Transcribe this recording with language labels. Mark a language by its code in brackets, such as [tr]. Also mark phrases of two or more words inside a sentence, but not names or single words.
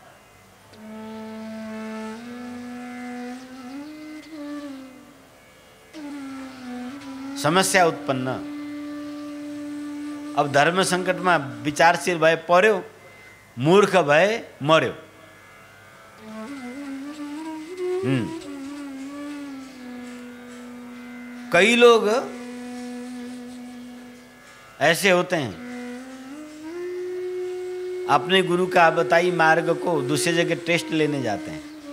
[ne] समस्या उत्पन्न। अब धर्म सङ्कटमा विचारशील भए पर्यो, मूर्ख भए मर्यो। [hi] कई लोग ऐसे होते हैं, अपने गुरु का बताई मार्ग को दूसरी जगह टेस्ट लेने जाते हैं।